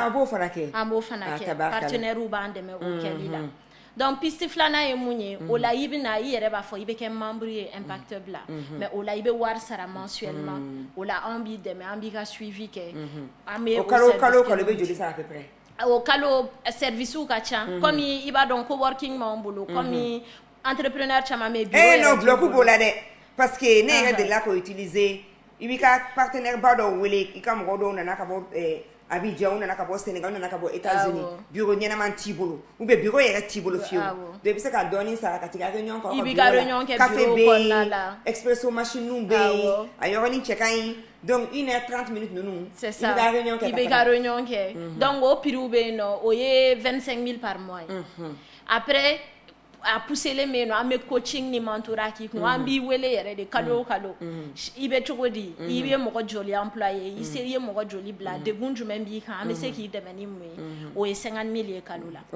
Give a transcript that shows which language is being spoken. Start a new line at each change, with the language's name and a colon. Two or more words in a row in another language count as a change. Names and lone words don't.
Bambara: an b'o fana kɛ an b'o fana kɛ partenaires b'an dɛmɛ o kɛli la donc piste filanan ye mun ye o la i bɛ na i yɛrɛ b'a fɔ i bɛ kɛ membre ye Impact Hub la mais o la i bɛ wari sara mensuellement o la an b'i dɛmɛ an b'i ka suivi kɛ an bɛ kalo i bɛ joli sara
French: à peu près
Bambara: o kalo service ka ca comme i b'a dɔn coworking m'anw bolo
French: comme entrepreneur
Bambara: caman bɛ bureau
French: non bloc
Bambara: b'o la dɛ
French: parce que
Bambara: ne yɛrɛ delila k'o utiliser i b'i ka partenaire ba dɔw wele i ka mɔgɔ dɔw nana ka bɔ Abidjan u nana ka bɔ Sénégal u nana ka bɔ États-Unis bureau ɲɛnaman t'i bolo
French: ou bien
Bambara: bureau yɛrɛ t'i bolo fiyewu donc i bɛ se ka dɔɔni sara ka tigɛ réunion kɛ i b'i ka réunion kɛ bureau kɔnɔna la
French: expresso machine
Bambara: bɛ yen a yɔrɔnin cɛ ka ɲi donc 1h30 minutes ninnu
French: c'est ça
Bambara: i b'i ka réunion kɛ donc o prix bɛ yen nɔ o ye 25 000
French: par mois
Bambara: ye après a pousselen bɛ yen nɔ an bɛ coaching ni mentorat k'i kun an b'i wele yɛrɛ de kalo o kalo i bɛ cogo di i bɛ mɔgɔ joli employé i seri ye mɔgɔ joli bila degun jumɛn b'i kan an bɛ se k'i dɛmɛ ni mun ye o ye 50 000 ye kalo la